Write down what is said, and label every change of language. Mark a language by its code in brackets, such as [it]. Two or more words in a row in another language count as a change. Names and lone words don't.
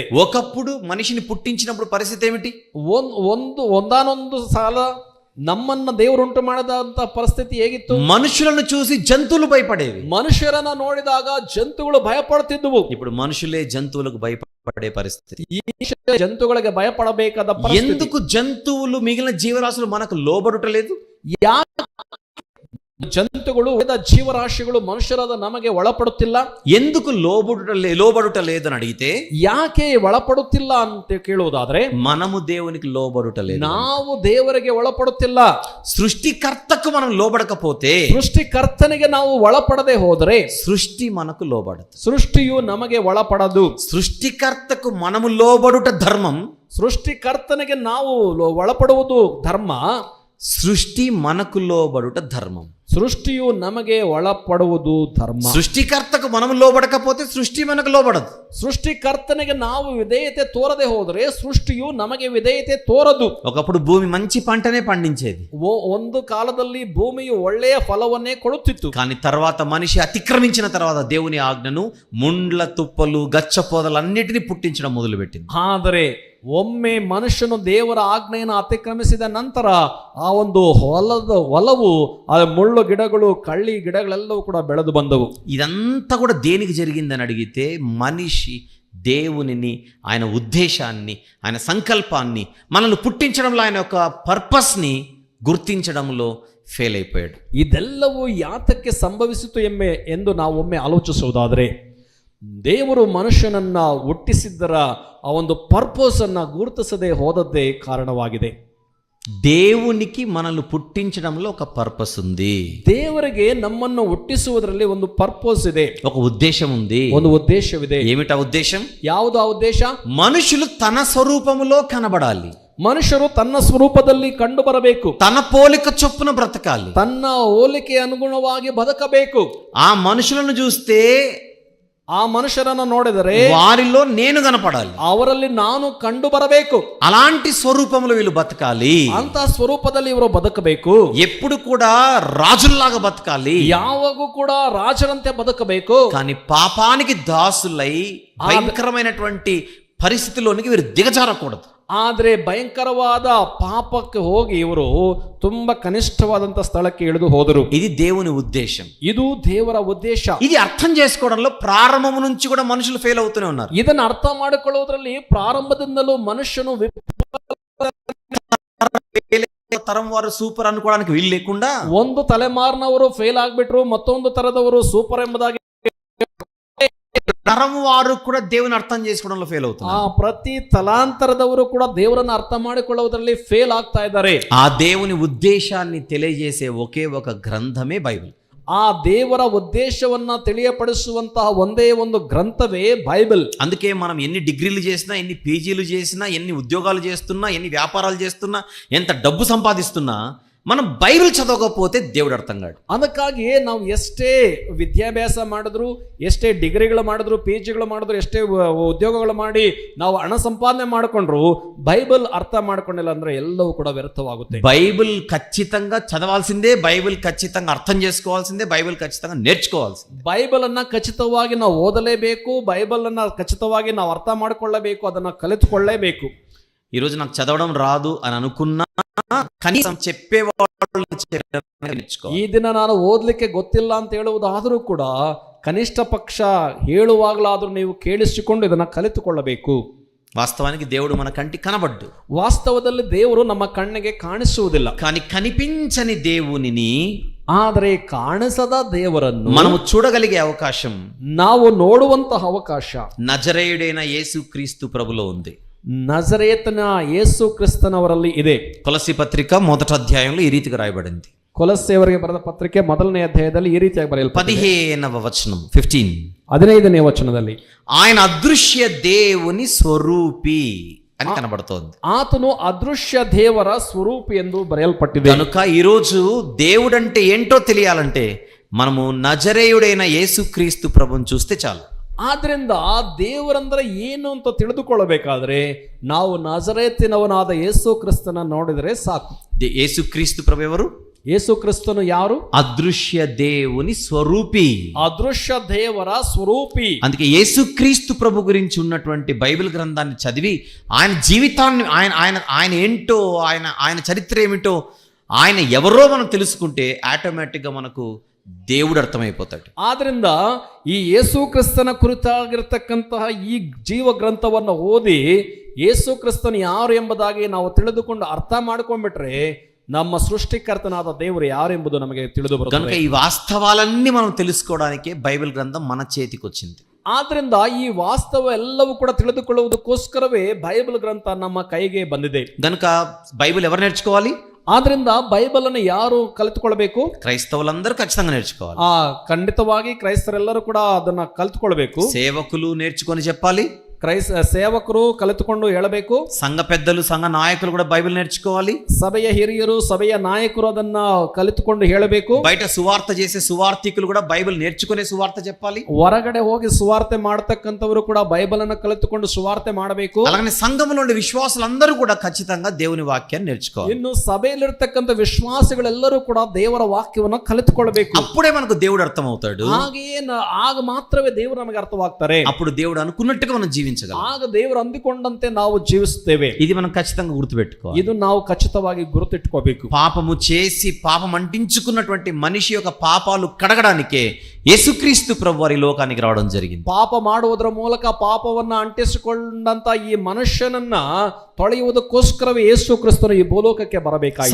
[te] ఒకప్పుడు మనిషిని పుట్టించినప్పుడు పరిస్థితి ఏమిటి? [kn] ಒಂದಾನೊಂದು ಸಾಲ ನಮ್ಮನ್ನ ದೇವರುಂಟು ಮಾಡಿದಂತ ಪರಿಸ್ಥಿತಿ ಹೇಗಿತ್ತು? [te] మనుషులను చూసి జంతువులు భయపడేవి. [kn] ಮನುಷ್ಯರನ್ನ ನೋಡಿದಾಗ ಜಂತುಗಳು ಭಯಪಡುತ್ತಿದ್ದುವು. [te] ఇప్పుడు మనుషులే జంతువులకు భయపడే పరిస్థితి. [kn] ಈ జంతువుಗಳಿಗೆ ಭಯಪಡಬೇಕಾದ ಪರಿಸ್ಥಿತಿ. [te] ఎందుకు జంతువులు మిగిలిన జీవరాశులు మనకు లోబడుటలేదు? [kn] ಜಂತುಗಳು ಜೀವರಾಶಿಗಳು ಮನುಷ್ಯರಾದ ನಮಗೆ ಒಳಪಡುತ್ತಿಲ್ಲ. [te] ఎందుకు లోబడుట లేదని అడిగితే, [kn] ಯಾಕೆ ಒಳಪಡುತ್ತಿಲ್ಲ ಅಂತ ಕೇಳುವುದಾದ್ರೆ, [te] మనము దేవునికి లోబడుట లేదు, [kn] ನಾವು ದೇವರಿಗೆ ಒಳಪಡುತ್ತಿಲ್ಲ. [te] సృష్టికర్తకు మనం లోబడకపోతే, [kn] ಸೃಷ್ಟಿಕರ್ತನಿಗೆ ನಾವು ಒಳಪಡದೆ ಹೋದರೆ [te] సృష్టి మనకు లోబడదు. [kn] ಸೃಷ್ಟಿಯು ನಮಗೆ ಒಳಪಡದು. [te] సృష్టికర్తకు మనము లోబడుట ధర్మం, [kn] ಸೃಷ್ಟಿಕರ್ತನಿಗೆ ನಾವು ಒಳಪಡುವುದು ಧರ್ಮ, [te] సృష్టి మనకు లోబడుట ధర్మం. [kn] ಸೃಷ್ಟಿಯು ನಮಗೆ ಒಳಪಡುವುದು ಧರ್ಮ. [te] సృష్టికర్తకు మనము లోబడకపోతే సృష్టి మనకు లోబడదు. [kn] ಸೃಷ್ಟಿಕರ್ತನಿಗೆ ನಾವು ವಿಧೇಯತೆ ತೋರದೆ ಹೋದರೆ ಸೃಷ್ಟಿಯು ನಮಗೆ ವಿಧೇಯತೆ ತೋರದು. [te] ఒకప్పుడు భూమి మంచి పంటనే పండించేది, [kn] ಒಂದು ಕಾಲದಲ್ಲಿ ಭೂಮಿಯು ಒಳ್ಳೆಯ ಫಲವನ್ನೇ ಕೊಡುತ್ತಿತ್ತು. [te] కానీ తర్వాత మనిషి అతిక్రమించిన తర్వాత దేవుని ఆజ్ఞను ముండ్ల తుప్పలు గచ్చపోదలన్నిటినీ పుట్టించడం మొదలుపెట్టింది. [kn] ಆದರೆ ಒಮ್ಮೆ ಮನುಷ್ಯನು ದೇವರ ಆಜ್ಞೆಯನ್ನು ಅತಿಕ್ರಮಿಸಿದ ನಂತರ ಆ ಒಂದು ಹೊಲವು ಆ ಮುಳ್ಳು ಗಿಡಗಳು, ಕಳ್ಳಿ ಗಿಡಗಳೆಲ್ಲವೂ ಕೂಡ ಬೆಳೆದು ಬಂದವು. [te] ఇదంతా కూడా దేనికి జరిగిందని అడిగితే, మనిషి దేవునిని, ఆయన ఉద్దేశాన్ని, ఆయన సంకల్పాన్ని, మనల్ని పుట్టించడంలో ఆయన యొక్క పర్పస్ని గుర్తించడంలో ఫెయిల్ అయిపోయాడు. [kn] ಇದೆಲ್ಲವೂ ಯಾತಕ್ಕೆ ಸಂಭವಿಸಿತು ಎಂದು ನಾವು ಒಮ್ಮೆ ಆಲೋಚಿಸುವುದಾದರೆ, ದೇವರು ಮನುಷ್ಯನನ್ನ ಹುಟ್ಟಿಸಿದ್ದರ ಆ ಒಂದು ಪರ್ಪಸ್ ಅನ್ನ ಗುರುತಿಸದೆ ಹೋದದ್ದೇ ಕಾರಣವಾಗಿದೆ. [te] దేవునికి మనల్ని పుట్టించడంలో ఒక పర్పస్ ఉంది. [kn] ದೇವರಿಗೆ ನಮ್ಮನ್ನು ಹುಟ್ಟಿಸುವುದರಲ್ಲಿ ಒಂದು ಪರ್ಪಸ್ ಇದೆ, [te] ఒక ఉద్దేశం ఉంది, [kn] ಒಂದು ಉದ್ದೇಶವಿದೆ. [te] ఏమిటా ఉద్దేశం? [kn] ಯಾವುದು ಆ ಉದ್ದೇಶ? [te] మనుషులు తన స్వరూపములో కనబడాలి, [kn] ಮನುಷ್ಯರು ತನ್ನ ಸ್ವರೂಪದಲ್ಲಿ ಕಂಡು ಬರಬೇಕು, [te] తన పోలిక చొప్పున బ్రతకాలి, [kn] ತನ್ನ ಹೋಲಿಕೆ ಅನುಗುಣವಾಗಿ ಬದುಕಬೇಕು. [te] ఆ మనుషులను చూస్తే, [kn] ಆ ಮನುಷ್ಯರನ್ನು ನೋಡಿದರೆ [te] వారిలో నేను కనపడాలి, [kn] ಅವರಲ್ಲಿ ನಾನು ಕಂಡು ಬರಬೇಕು. [te] అలాంటి స్వరూపంలో వీళ్ళు బతకాలి, [kn] ಅಂತ ಸ್ವರೂಪದಲ್ಲಿ ಇವರು ಬದುಕಬೇಕು. [te] ఎప్పుడు కూడా రాజుల్లాగా బతకాలి, [kn] ಯಾವಾಗೂ ಕೂಡ ರಾಜರಂತೆ ಬದುಕಬೇಕು. [te] కానీ పాపానికి దాసులై భయంకరమైనటువంటి పరిస్థితిలోనికి వీరు దిగజారకూడదు. [kn] ಆದರೆ ಭಯಂಕರವಾದ ಪಾಪಕ್ಕೆ ಹೋಗಿ ಇವರು ತುಂಬಾ ಕನಿಷ್ಠವಾದಂತ ಸ್ಥಳಕ್ಕೆ ಇಳಿದು ಹೋದರು. [te] ఇది దేవుని ఉద్దేశం, [kn] ಇದು ದೇವರ ಉದ್ದೇಶ. [te] ఇది అర్థం చేసుకోవడంలో ప్రారంభం నుంచి కూడా మనుషులు ఫెయిల్ అవుతూనే ఉన్నారు. [kn] ಇದನ್ನು ಅರ್ಥ ಮಾಡಿಕೊಳ್ಳುವುದರಲ್ಲಿ ಪ್ರಾರಂಭದಿಂದಲೂ ಮನುಷ್ಯನು [te] తరం వారు సూపర్ అనుకోవడానికి వీలు లేకుండా, [kn] ಒಂದು ತಲೆಮಾರಿನವರು ಫೇಲ್ ಆಗ್ಬಿಟ್ರು, ಮತ್ತೊಂದು ತರದವರು ಸೂಪರ್ ಎಂಬುದಾಗಿ [te] తరం వారు కూడా దేవుని అర్థం చేసుకోవడంలో ఫెయిల్ అవుతున్నారు. [kn] ಪ್ರತಿ ತಲಾಂತರದವರು ಕೂಡ ದೇವರನ್ನು ಅರ್ಥ ಮಾಡಿಕೊಳ್ಳುವುದರಲ್ಲಿ ಫೇಲ್ ಆಗ್ತಾ ಇದ್ದಾರೆ. [te] ఆ దేవుని ఉద్దేశాన్ని తెలియజేసే ఒకే ఒక గ్రంథమే బైబిల్. [kn] ಆ ದೇವರ ಉದ್ದೇಶವನ್ನ ತಿಳಿಯಪಡಿಸುವಂತಹ ಒಂದೇ ಒಂದು ಗ್ರಂಥವೇ ಬೈಬಲ್. [te] అందుకే మనం ఎన్ని డిగ్రీలు చేసినా, ఎన్ని పీజీలు చేసినా, ఎన్ని ఉద్యోగాలు చేస్తున్నా, ఎన్ని వ్యాపారాలు చేస్తున్నా, ఎంత డబ్బు సంపాదిస్తున్నా, మనం బైబిల్ చదవకపోతే దేవుడు అర్థం కాడు. [kn] ಅದಕ್ಕಾಗಿಯೇ ನಾವು ಎಷ್ಟೇ ವಿದ್ಯಾಭ್ಯಾಸ ಮಾಡಿದ್ರು, ಎಷ್ಟೇ ಡಿಗ್ರಿಗಳು ಮಾಡಿದ್ರು, ಪಿ ಜಿಗಳು ಮಾಡಿದ್ರು, ಎಷ್ಟೇ ಉದ್ಯೋಗಗಳು ಮಾಡಿ ನಾವು ಹಣ ಸಂಪಾದನೆ ಮಾಡಿಕೊಂಡ್ರು, ಬೈಬಲ್ ಅರ್ಥ ಮಾಡ್ಕೊಂಡಿಲ್ಲ ಅಂದ್ರೆ ಎಲ್ಲವೂ ಕೂಡ ವ್ಯರ್ಥವಾಗುತ್ತೆ. [te] బైబిల్ ఖచ్చితంగా చదవాల్సిందే, బైబిల్ ఖచ్చితంగా అర్థం చేసుకోవాల్సిందే, బైబిల్ ఖచ్చితంగా నేర్చుకోవాల్సిందే. [kn] ಬೈಬಲ್ ಅನ್ನ ಖಚಿತವಾಗಿ ನಾವು ಓದಲೇಬೇಕು, ಬೈಬಲ್ ಅನ್ನ ಖಚಿತವಾಗಿ ನಾವು ಅರ್ಥ ಮಾಡಿಕೊಳ್ಳಬೇಕು, ಅದನ್ನ ಕಲಿತುಕೊಳ್ಳೇಬೇಕು. [te] ఈరోజు నాకు చదవడం రాదు అని అనుకున్నా కనీసం చెప్పేవాళ్ళు నేర్చుకోవాలి. [kn] ಈ ದಿನ ನಾನು ಓದ್ಲಿಕ್ಕೆ ಗೊತ್ತಿಲ್ಲ ಅಂತ ಹೇಳುವುದಾದರೂ ಕೂಡ ಕನಿಷ್ಠ ಪಕ್ಷ ಹೇಳುವಾಗಲಾದರೂ ನೀವು ಕೇಳಿಸಿಕೊಂಡು ಇದನ್ನು ಕಲಿತುಕೊಳ್ಳಬೇಕು. [te] వాస్తవానికి దేవుడు మన కంటికి కనబడ్డు, [kn] ವಾಸ್ತವದಲ್ಲಿ ದೇವರು ನಮ್ಮ ಕಣ್ಣಿಗೆ ಕಾಣಿಸುವುದಿಲ್ಲ. [te] కానీ కనిపించని దేవునిని, [kn] ಆದರೆ ಕಾಣಿಸದ ದೇವರನ್ನು [te] మనము చూడగలిగే అవకాశం, [kn] ನಾವು ನೋಡುವಂತಹ ಅವಕಾಶ [te] నజరేయుడైన యేసుక్రీస్తు ప్రభులో ఉంది. [kn] నజరేతన యేసు ಕ್ರಿಸ್ತನವರಲ್ಲಿ ಇದೆ. [te] కొలస్సీ పత్రిక 1వ అధ్యాయంలో ఈ రీతిగా రాయబడింది. [kn] ಕೊಲಸ್ಸೆಯವರಿಗೆ ಬರೆದ ಪತ್ರಿಕೆ 1ನೇ ಅಧ್ಯಾಯದಲ್ಲಿ ಈ ರೀತಿಯಾಗಿ ಬರೆಯಲ್ಪಟ್ಟಿದೆ. [te] 15వ వచనం 15 [kn] 15ನೇ ವಚನದಲ್ಲಿ [te] ఆయన అదృశ్య దేవుని స్వరూపి అని కనబడుతోంది. [kn] ಆತನು ಅದೃಶ್ಯ ದೇವರ ಸ್ವರೂಪಿ ಎಂದು ಬರೆಯಲ್ಪಟ್ಟಿದೆ. [te] కనుక ఈరోజు దేవుడంటే ఏంటో తెలియాలంటే మనము నజరేయుడైన యేసుక్రీస్తు ప్రభుని చూస్తే చాలు. [kn] ಆದ್ರಿಂದ ದೇವರಂದ್ರೆ ಏನು ಅಂತ ತಿಳಿದುಕೊಳ್ಳಬೇಕಾದ್ರೆ ನಾವು ನಜರೇತಿನವನಾದ ಯೇಸು ಕ್ರಿಸ್ತನ ನೋಡಿದರೆ ಸಾಕು. [te] యేసుక్రీస్తు ప్రభు ఎవరు? [kn] ಯೇಸು ಕ್ರಿಸ್ತನು ಯಾರು? [te] అదృశ్య దేవుని స్వరూపి, [kn] ಅದೃಶ್ಯ ದೇವರ ಸ್ವರೂಪಿ. [te] అందుకే యేసుక్రీస్తు ప్రభు గురించి ఉన్నటువంటి బైబిల్ గ్రంథాన్ని చదివి ఆయన జీవితాన్ని, ఆయన ఏంటో, ఆయన చరిత్ర ఏమిటో, ఆయన ఎవరో మనం తెలుసుకుంటే ఆటోమేటిక్గా మనకు దేవుడు అర్థమైపోతాడు. [kn] ಆದ್ರಿಂದ ಈ ಯೇಸು ಕ್ರಿಸ್ತನ ಕುರಿತಾಗಿರ್ತಕ್ಕಂತಹ ಈ ಜೀವ ಗ್ರಂಥವನ್ನು ಓದಿ ಯೇಸು ಕ್ರಿಸ್ತನು ಯಾರು ಎಂಬುದಾಗಿ ನಾವು ತಿಳಿದುಕೊಂಡು ಅರ್ಥ ಮಾಡ್ಕೊಂಡ್ಬಿಟ್ರೆ ನಮ್ಮ ಸೃಷ್ಟಿಕರ್ತನಾದ ದೇವರು ಯಾರು ಎಂಬುದು ನಮಗೆ ತಿಳಿದು ಬರುತ್ತೆ. [te] కనుక ఈ వాస్తవాలన్నీ మనం తెలుసుకోవడానికి బైబిల్ గ్రంథం మన చేతికి వచ్చింది. [kn] ಆದ್ರಿಂದ ಈ ವಾಸ್ತವ ಎಲ್ಲವೂ ಕೂಡ ತಿಳಿದುಕೊಳ್ಳುವುದಕ್ಕೋಸ್ಕರವೇ ಬೈಬಲ್ ಗ್ರಂಥ ನಮ್ಮ ಕೈಗೆ ಬಂದಿದೆ. [te] గనుక బైబిల్ ఎవరు నేర్చుకోవాలి? [kn] ಆದ್ರಿಂದ ಬೈಬಲ್ ಅನ್ನು ಯಾರು ಕಲಿತುಕೊಳ್ಬೇಕು? [te] క్రైస్తవులందరూ ఖచ్చితంగా నేర్చుకోవాలి. [kn] ಖಂಡಿತವಾಗಿ ಕ್ರೈಸ್ತರೆಲ್ಲರೂ ಕೂಡ ಅದನ್ನ ಕಲಿತುಕೊಳ್ಬೇಕು. [te] సేవకులు నేర్చుకొని చెప్పాలి, [kn] ಸೇವಕರು ಕಲಿತುಕೊಂಡು ಹೇಳಬೇಕು. [te] సంఘ పెద్దలు, సంఘ నాయకులు కూడా బైబిల్ నేర్చుకోవాలి. [kn] ಸಭೆಯ ಹಿರಿಯರು, ಸಭೆಯ ನಾಯಕರು ಅದನ್ನ ಕಲಿತುಕೊಂಡು ಹೇಳಬೇಕು. [te] బయట సువార్త చేసే సువార్థికులు కూడా బైబిల్ నేర్చుకునే సువార్త చెప్పాలి. [kn] ಹೊರಗಡೆ ಹೋಗಿ ಸುವಾರ್ತೆ ಮಾಡತಕ್ಕಂಥವರು ಕೂಡ ಬೈಬಲ್ ಅನ್ನು ಕಲಿತುಕೊಂಡು ಸುವಾರ್ತೆ ಮಾಡಬೇಕು. [te] అలాగే సంఘంలో ఉండే విశ్వాసులందరూ కూడా ఖచ్చితంగా దేవుని వాక్యాన్ని నేర్చుకోవాలి. [kn] ಇನ್ನು ಸಭೆಯಲ್ಲಿರ್ತಕ್ಕಂಥ ವಿಶ್ವಾಸಿಗಳೆಲ್ಲರೂ ಕೂಡ ದೇವರ ವಾಕ್ಯವನ್ನು ಕಲಿತುಕೊಳ್ಳಬೇಕು. [te] అప్పుడే మనకు దేవుడు అర్థమవుతాడు. [kn] ಹಾಗೆಯೇ ಆಗ ಮಾತ್ರವೇ ದೇವರು ನಮಗೆ ಅರ್ಥವಾಗ್ತಾರೆ. [te] అప్పుడు దేవుడు అనుకున్నట్టుగా మనం జీవించగలం. [kn] ಆಗ ದೇವರು ಅಂದುಕೊಂಡಂತೆ ನಾವು ಜೀವಿಸುತ್ತೇವೆ. [te] ఇది మనం ఖచ్చితంగా గుర్తుపెట్టుకోవాలి. [kn] ಇದು ನಾವು ಖಚಿತವಾಗಿ ಗುರುತಿಟ್ಟುಕೋಬೇಕು. [te] పాపము చేసి పాపం అంటించుకున్నటువంటి మనిషి యొక్క పాపాలు కడగడానికే యేసుక్రీస్తు ప్రభు వారి లోకానికి రావడం జరిగింది. [kn] ಪಾಪ ಮಾಡುವುದರ ಮೂಲಕ ಪಾಪವನ್ನ ಅಂಟಿಸಿಕೊಂಡಂತ ಈ ಮನುಷ್ಯನನ್ನ ತೊಳೆಯುವುದಕ್ಕೋಸ್ಕರವೇ ಯೇಸು ಕ್ರಿಸ್ತನು ಈ ಭೂಲೋಕಕ್ಕೆ ಬರಬೇಕಾಯಿತು.